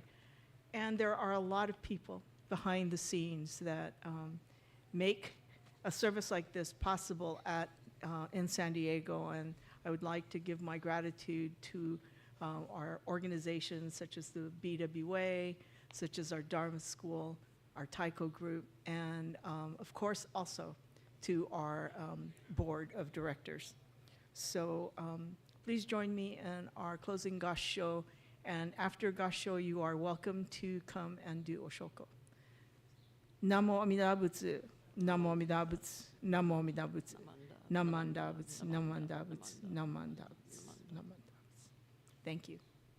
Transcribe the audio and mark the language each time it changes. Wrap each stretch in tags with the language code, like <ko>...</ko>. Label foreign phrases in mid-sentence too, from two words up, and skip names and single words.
<en>And there are a lot of people behind the scenes that make a service like this possible in San Diego, and I would like to give my gratitude to our organizations such as the BWA, such as our Dharma School, our Taiko group, and of course also to our board of directors. So please join me in our closing gassho, and after gassho you are welcome to come and do oshoko.</en> <ja>南無阿弥陀仏、南無阿弥陀仏、南無阿弥陀仏、なまんだぶつ、なまんだぶつ、なまんだぶつ、なまんだぶつ.</ja> <en>Thank you.</en>